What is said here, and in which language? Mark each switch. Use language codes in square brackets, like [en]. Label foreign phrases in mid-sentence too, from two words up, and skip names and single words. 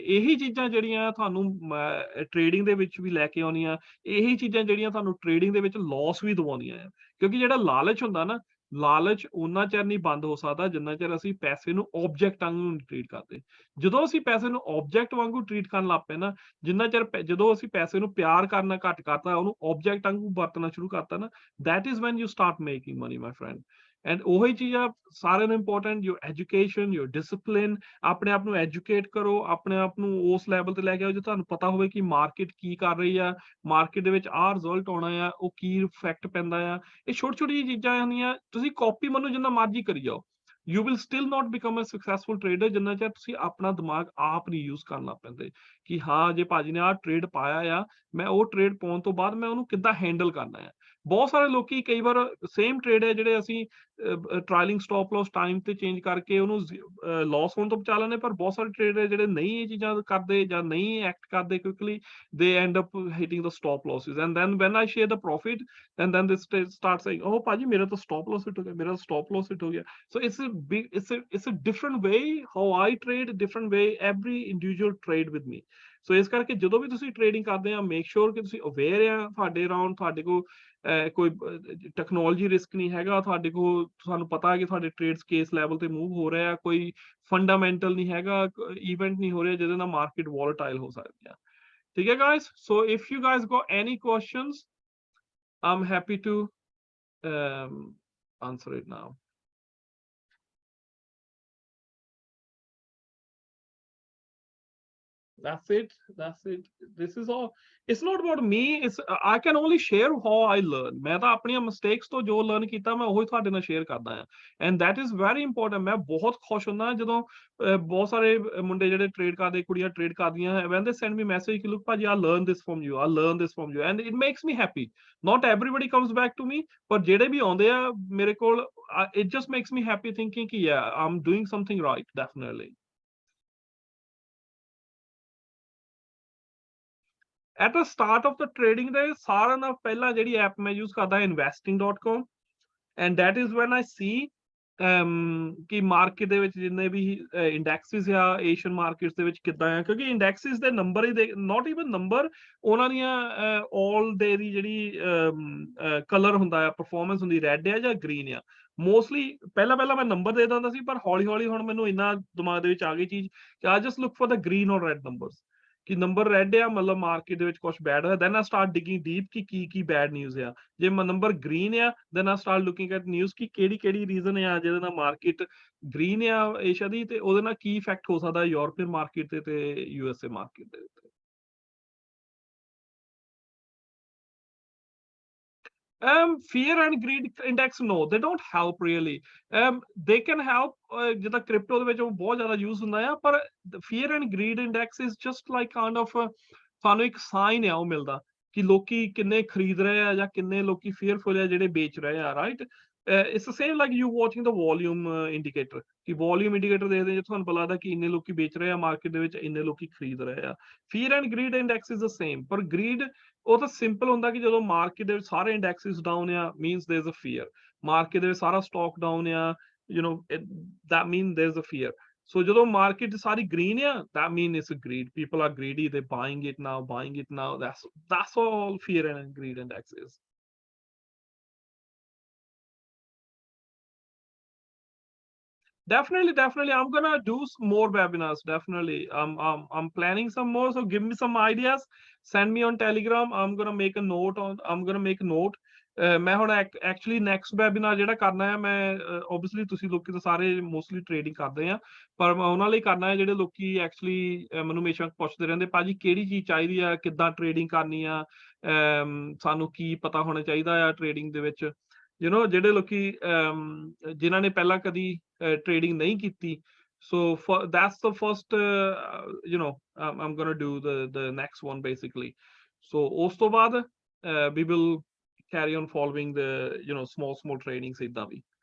[pa] ਇਹੀ ਚੀਜ਼ਾਂ ਜਿਹੜੀਆਂ ਤੁਹਾਨੂੰ ਟ੍ਰੇਡਿੰਗ ਦੇ ਵਿੱਚ ਵੀ ਲੈ ਕੇ ਆਉਣੀਆਂ, ਇਹੀ ਚੀਜ਼ਾਂ ਜਿਹੜੀਆਂ ਤੁਹਾਨੂੰ ਟ੍ਰੇਡਿੰਗ ਦੇ ਵਿੱਚ ਲਾਸ ਵੀ ਦਿਵਾਉਂਦੀਆਂ ਆ। ਕਿਉਂਕਿ ਜਿਹੜਾ ਲਾਲਚ ਹੁੰਦਾ ਨਾ, ਲਾਲਚ ਓਨਾ ਚਿਰ ਨਹੀਂ ਬੰਦ ਹੋ ਸਕਦਾ ਜਿੰਨਾ ਚਿਰ ਅਸੀਂ ਪੈਸੇ ਨੂੰ ਆਬਜੈਕਟ ਵਾਂਗੂ ਟ੍ਰੀਟ ਕਰਦੇ। ਜਦੋਂ ਅਸੀਂ ਪੈਸੇ ਨੂੰ ਆਬਜੈਕਟ ਵਾਂਗੂ ਟ੍ਰੀਟ ਕਰਨ ਲੱਗ ਪਏ ਨਾ, ਜਿੰਨਾ ਚਿਰ ਜਦੋਂ ਅਸੀਂ ਪੈਸੇ ਨੂੰ ਪਿਆਰ ਕਰਨਾ ਘੱਟ ਕਰਤਾ, ਉਹਨੂੰ ਆਬਜੈਕਟ ਵਾਂਗੂ ਵਰਤਣਾ ਸ਼ੁਰੂ ਕਰਤਾ ਨਾ, [en] that is when you start making money, my friend। [pa] ਐਂਡ ਉਹੀ ਚੀਜ਼ ਆ ਸਾਰਿਆਂ ਨੂੰ ਇੰਪੋਰਟੈਂਟ, [en] your education, your discipline. [pa] ਆਪਣੇ ਆਪ ਨੂੰ ਐਜੂਕੇਟ ਕਰੋ, ਆਪਣੇ ਆਪ ਨੂੰ ਉਸ ਲੈਵਲ ਤੇ ਲੈ ਕੇ ਆਓ ਜੇ ਤੁਹਾਨੂੰ ਪਤਾ ਹੋਵੇ ਕਿ ਮਾਰਕੀਟ ਕੀ ਕਰ ਰਹੀ ਆ, ਮਾਰਕੀਟ ਦੇ ਵਿੱਚ ਆਹ ਰਿਜ਼ਲਟ ਆਉਣਾ ਆ, ਉਹ ਕੀ ਇਫੈਕਟ ਪੈਂਦਾ ਆ। ਇਹ ਛੋਟੀ ਛੋਟੀ ਚੀਜ਼ਾਂ ਹੁੰਦੀਆਂ, ਤੁਸੀਂ ਕਾਪੀ ਮੈਨੂੰ ਜਿੰਨਾ ਮਰਜ਼ੀ ਕਰੀ ਜਾਓ, [en] you will still not become a successful trader [pa] ਜਿੰਨਾ ਚਿਰ ਤੁਸੀਂ ਆਪਣਾ ਦਿਮਾਗ ਆਪ ਨਹੀਂ ਯੂਜ਼ ਕਰਨ ਲੱਗ ਪੈਂਦੇ ਕਿ ਹਾਂ ਜੇ ਭਾਜੀ ਨੇ ਆਹ ਟ੍ਰੇਡ ਪਾਇਆ ਆ, ਮੈਂ ਉਹ ਟ੍ਰੇਡ ਪਾਉਣ ਤੋਂ ਬਾਅਦ ਮੈਂ ਉਹਨੂੰ ਕਿੱਦਾਂ ਹੈਂਡਲ ਕਰਨਾ ਹੈ। ਬਹੁਤ ਸਾਰੇ ਲੋਕੀ ਕਈ ਵਾਰ [en] same trade [pa] ਹੈ ਜਿਹੜੇ ਅਸੀਂ [en] trailing stop loss [pa] ਟਾਈਮ ਤੇ ਚੇਂਜ ਕਰਕੇ ਉਹਨੂੰ ਲਾਸ ਹੋਣ ਤੋਂ ਬਚਾ ਲੈਂਦੇ, ਪਰ ਬਹੁਤ ਸਾਰੇ ਟ੍ਰੇਡਰ ਜਿਹੜੇ ਨਹੀਂ ਇਹ ਚੀਜ਼ਾਂ ਕਰਦੇ ਜਾਂ ਨਹੀਂ ਐਕਟ ਕਰਦੇ ਕੁਇਕਲੀ, [en] they end up hitting the stop losses, and then when I share the profit, and then they start saying, [pa] oh ਭਾਜੀ ਮੇਰਾ ਤਾਂ [en] stop loss hit [pa] ਹੋ ਗਿਆ, ਮੇਰਾ [en] stop loss hit [pa] ਹੋ ਗਿਆ। [en] So it's a different way how I trade, different way every individual trade with me। [pa] ਸੋ ਇਸ ਕਰਕੇ ਜਦੋਂ ਵੀ ਤੁਸੀਂ ਟ੍ਰੇਡਿੰਗ ਕਰਦੇ ਆ, [en] make sure [pa] ਕਿ ਤੁਸੀਂ ਅਵੇਅਰ ਆ, ਤੁਹਾਡੇ ਅਰਾਊਂਡ ਤੁਹਾਡੇ ਕੋਲ ਕੋਈ [en] technology risk [pa] ਨਹੀਂ ਹੈਗਾ, ਤੁਹਾਡੇ ਕੋਲ ਤੁਹਾਨੂੰ ਪਤਾ ਹੈ ਕਿ ਤੁਹਾਡੇ ਟ੍ਰੇਡਸ ਕਿਸ ਲੈਵਲ ਤੇ ਮੂਵ ਹੋ ਰਿਹਾ, ਕੋਈ ਫੰਡਾਮੈਂਟਲ ਨਹੀਂ ਹੈਗਾ, ਇਵੈਂਟ ਨਹੀਂ ਹੋ ਰਿਹਾ ਜਿਹਦੇ ਨਾਲ [en] market volatile [pa] ਹੋ ਸਕਦੀ ਆ। ਠੀਕ ਹੈ [en] guys, so if you guys got any questions, I'm happy to answer it now। That's it. This is all। It's not about me, it's I can only share how I learn। [pa] ਮੈਂ ਤਾਂ ਆਪਣੀਆਂ ਮਿਸਟੇਕਸ ਤੋਂ ਜੋ ਲਰਨ ਕੀਤਾ ਮੈਂ ਉਹੀ ਤੁਹਾਡੇ ਨਾਲ ਸ਼ੇਅਰ ਕਰਦਾ ਹਾਂ, [en] and that is very important। [pa] ਮੈਂ ਬਹੁਤ ਖੁਸ਼ ਹੁੰਦਾ ਜਦੋਂ ਬਹੁਤ ਸਾਰੇ ਮੁੰਡੇ ਜਿਹੜੇ ਟ੍ਰੇਡ ਕਰਦੇ, ਕੁੜੀਆਂ ਟ੍ਰੇਡ ਕਰਦੀਆਂ, [en] when they send me message ਕਿ look ਭਾਜੀ I learn this from you, I learn this from you, and it makes me happy। Not everybody comes back to me, [pa] ਪਰ ਜਿਹੜੇ ਵੀ ਆਉਂਦੇ ਆ ਮੇਰੇ ਕੋਲ, [en] it just makes me happy thinking ਕਿ yeah, I'm doing something right, definitely। At the start of the trading [pa] ਦੇ ਸਾਰਿਆਂ ਨਾਲ ਪਹਿਲਾਂ ਜਿਹੜੀ ਐਪ ਮੈਂ ਯੂਜ਼ ਕਰਦਾ investing.com, [en] and that is when I see [pa] ਕਿ ਮਾਰਕੀਟ ਦੇ ਵਿੱਚ ਜਿੰਨੇ ਵੀ ਇੰਡੈਕਸਿਸ ਆ [en] Asian markets [pa] ਦੇ ਵਿੱਚ ਕਿੱਦਾਂ ਆ, ਕਿਉਂਕਿ ਇੰਡੈਕਸਿਸ ਦੇ ਨੰਬਰ ਹੀ [en] not even number, [pa] ਉਹਨਾਂ ਦੀਆਂ [en] all day [pa] ਦੀ ਜਿਹੜੀ ਕਲਰ ਹੁੰਦਾ ਆ, ਪਰਫਾਰਮੈਂਸ ਹੁੰਦੀ, ਰੈੱਡ ਆ ਜਾਂ ਗ੍ਰੀਨ ਆ। ਮੋਸਟਲੀ ਪਹਿਲਾਂ ਮੈਂ ਨੰਬਰ ਦੇ ਦਿੰਦਾ ਸੀ, ਪਰ ਹੌਲੀ ਹੌਲੀ ਹੁਣ ਮੈਨੂੰ ਇੰਨਾ ਦਿਮਾਗ ਦੇ ਵਿੱਚ ਆ ਗਈ ਚੀਜ਼ ਕਿ [en] I just look for the green or red numbers, [pa] ਕਿ ਨੰਬਰ ਰੈੱਡ ਆ ਮਤਲਬ ਮਾਰਕੀਟ ਦੇ ਵਿੱਚ ਕੁਝ ਬੈਡ ਹੋਇਆ, [en] then I start digging deep [pa] ਕਿ ਕੀ ਬੈਡ ਨਿਊਜ਼ ਆ। ਜੇ ਨੰਬਰ ਗ੍ਰੀਨ ਆ, [en] then I start looking at news [pa] ਕਿ ਕਿਹੜੀ ਰੀਜ਼ਨ ਆ ਜਿਹਦੇ ਨਾਲ ਮਾਰਕੀਟ ਗ੍ਰੀਨ ਆ ਏਸ਼ੀਆ ਦੀ, ਤੇ ਉਹਦੇ ਨਾਲ ਕੀ ਇਫੈਕਟ ਹੋ ਸਕਦਾ [en] European market [pa] ਤੇ USA ਮਾਰਕੀਟ ਦੇ ਉੱਤੇ। [en] Fear and greed index, no, they don't help really। They can help, [pa] ਜਿੱਦਾਂ ਕ੍ਰਿਪਟੋ ਦੇ ਵਿੱਚ ਉਹ ਬਹੁਤ ਜ਼ਿਆਦਾ ਯੂਜ਼ ਹੁੰਦਾ ਆ, ਪਰ [en] fear and greed index is just like kind of [pa] ਸਾਨੂੰ ਇੱਕ ਸਾਈਨ ਆ ਉਹ ਮਿਲਦਾ ਕਿ ਲੋਕੀ ਕਿੰਨੇ ਖਰੀਦ ਰਹੇ ਆ ਜਾਂ ਕਿੰਨੇ ਲੋਕੀ ਫੇਅਰਫੁਲ ਆ ਜਿਹੜੇ ਵੇਚ ਰਹੇ ਆ, ਰਾਈਟ। [en] it's the same like you watching the volume indicator [pa] ਕਿ volume indicator ਦੇਖਦੇ ਜੇ ਤੁਹਾਨੂੰ ਪਤਾ ਲੱਗਦਾ ਕਿ ਇੰਨੇ ਲੋਕੀ ਵੇਚ ਰਹੇ ਆ [en] ਮਾਰਕੀਟ ਦੇ ਵਿੱਚ ਇੰਨੇ ਲੋਕੀ ਖਰੀਦ ਰਹੇ ਆ fear and greed index is the same [pa] ਪਰ greed ਉਹ ਤਾਂ ਸਿੰਪਲ ਹੁੰਦਾ ਕਿ ਜਦੋਂ ਮਾਰਕੀਟ ਦੇ ਵਿੱਚ ਸਾਰੇ ਇੰਡੈਕਸਿਸ ਡਾਊਨ ਆ [en] means there is a fear [pa] ਮਾਰਕੀਟ ਦੇ ਵਿੱਚ ਸਾਰਾ ਸਟਾਕ ਡਾਊਨ ਆ [en] you know that mean there is a fear so [pa] ਜਦੋਂ ਮਾਰਕੀਟ ਸਾਰੀ [en] green [pa] ਆ [en] that mean it's a greed people are greedy they buying it now that's all fear and greed index is. Definitely. I'm gonna do more webinars. Definitely. I'm planning some more. So give me some ideas. Send me on Telegram. I'm gonna make a note. [pa] ਮੈਂ ਹੁਣ actually [en] next webinar [pa] ਜਿਹੜਾ ਕਰਨਾ ਹੈ ਮੈਂ obviously ਤੁਸੀਂ ਲੋਕੀ ਤਾਂ ਸਾਰੇ mostly trading ਕਰਦੇ ਆ ਪਰ ਮੈਂ ਉਹਨਾਂ ਲਈ ਕਰਨਾ ਹੈ ਜਿਹੜੇ ਲੋਕੀ actually ਮੈਨੂੰ ਹਮੇਸ਼ਾ ਪੁੱਛਦੇ ਰਹਿੰਦੇ ਭਾਜੀ ਕਿਹੜੀ ਚੀਜ਼ ਚਾਹੀਦੀ ਆ ਕਿੱਦਾਂ trading ਕਰਨੀ ਆ ਸਾਨੂੰ ਕੀ ਪਤਾ ਹੋਣਾ ਚਾਹੀਦਾ ਆ trading ਦੇ ਵਿੱਚ [en] you know [pa] ਜਿਹੜੇ ਲੋਕੀ ਜਿਨ੍ਹਾਂ ਨੇ ਪਹਿਲਾਂ ਕਦੀ trading ਨਹੀਂ ਕੀਤੀ [en] so that's the first you know I'm gonna do the next one basically so [pa] ਉਸ ਤੋਂ ਬਾਅਦ [en] we will carry on following the you know small tradings [pa] ਏਦਾਂ ਵੀ